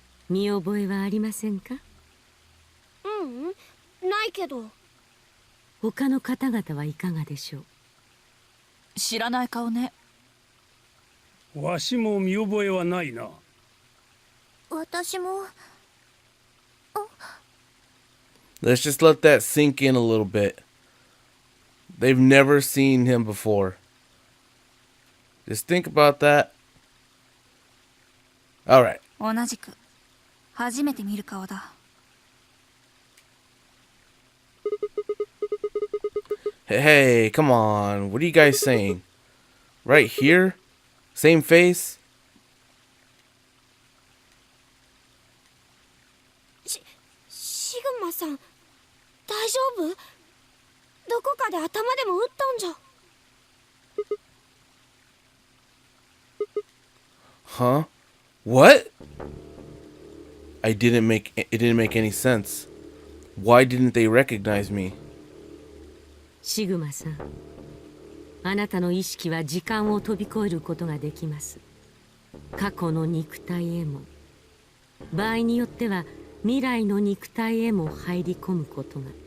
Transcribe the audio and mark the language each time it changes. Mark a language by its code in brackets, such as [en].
[ja] 見覚えはありませんか？ううん、ないけど。他の方々はいかがでしょう？知らない顔ね。わしも見覚えはないな。私も。 [en] Let's just let that sink in a little bit. They've never seen him before. Just think about that. Alright. [ja] 同じく初めて見る顔だ。 [en] Hey, come on. What are you guys saying? Right here? Same face? [ja] シグマさん、大丈夫？どこかで頭でも打ったんじゃ。 [en] Huh? What? It didn't make any sense. Why didn't they recognize me? [ja] シグマさん、あなたの意識は時間を飛び越えることができます。過去の肉体へも、場合によっては未来の肉体へも入り込むことが。